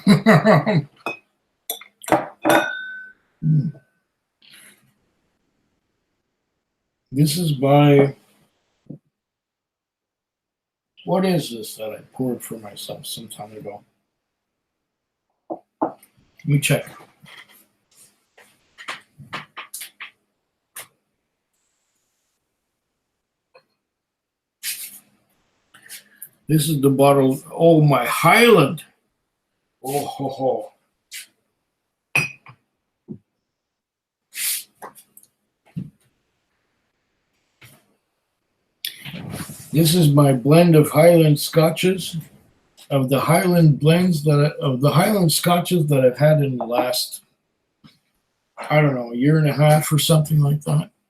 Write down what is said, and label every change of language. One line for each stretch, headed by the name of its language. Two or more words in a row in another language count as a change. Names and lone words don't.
English: This is by, what is this that I poured for myself some time ago? Let me check. This is the bottle. Oh, my Highland. Oh, ho, ho. This is my blend of Highland scotches, of the Highland blends of the Highland scotches that I've had in the last, I don't know, a year and a half or something like that.